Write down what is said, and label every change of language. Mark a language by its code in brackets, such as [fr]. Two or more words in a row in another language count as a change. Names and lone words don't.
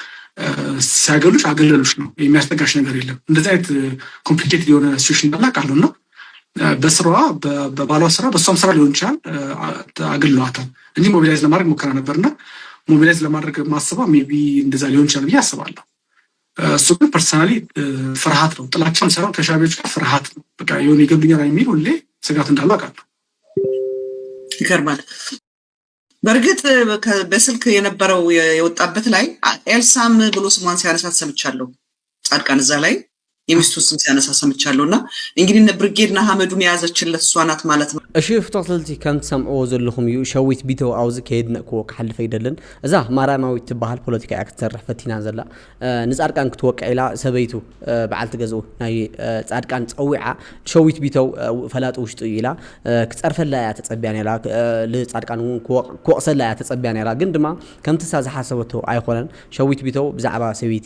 [am] ሲያገሉሽ አገለሉሽ ነው፣ የሚያስጠጋሽ ነገር የለም። እንደዚህ አይነት ኮምፕሊኬትድ የሆነ ሲቹዌሽን እንዳለ አውቃለሁ። እና በስራዋ በባሏ ስራ በእሷም ስራ ሊሆን ይችላል አግለዋታል እንጂ ሞቢላይዝ ለማድረግ ሞክራ ነበርና ሞቢላይዝ ለማድረግ ማስባ [en] may be [am] እንደዛ ሊሆን ይችላል ብዬ አስባለሁ። እሱ ግን ፐርሰናሊ ፍርሃት ነው። ጥላቻም ሳይሆን ከሻቢዎች ጋር ፍርሃት ነው። በቃ የሆነ ይገሉኛል የሚል ሁሌ ስጋት እንዳለው አውቃለሁ። ይገርማል። በእርግጥ በስልክ የነበረው የወጣበት ላይ ኤልሳም ብሎ ስሟን ሲያነሳት ሰምቻለሁ። ጻድቃን እዛ ላይ የሚስቱን ስም ሲያነሳ ሰምቻለሁና እንግዲህ እነ ብርጌድና ሐመዱን የያዘችለት እሷ ናት ማለት ነው። [ti] እሺ ፍቶትልቲ ከም ትሰምዕዎ ዘለኹም እዩ ሸዊት ቢተው አውዝ ከይድነቅዎ ክሓልፈ ይደልን እዛ ማራማዊት ትበሃል ፖለቲካ እያ ክትሰርሕ ፈቲና ዘላ ንጻድቃን ክትወቅዕ ኢላ ሰበይቱ በዓልቲ ገዝኡ ናይ ጻድቃን ፀዊዓ ሸዊት ቢተው ፈላጡ ውሽጡ ኢላ ክፀርፈላ እያ ተፀቢያ ነይራ ንጻድቃን እውን ክወቕሰላ እያ ተፀቢያ ነይራ ግን ድማ ከምቲ እሳ ዝሓሰበቶ ኣይኮነን። ሸዊት ቢተው ብዛዕባ ሰበይቲ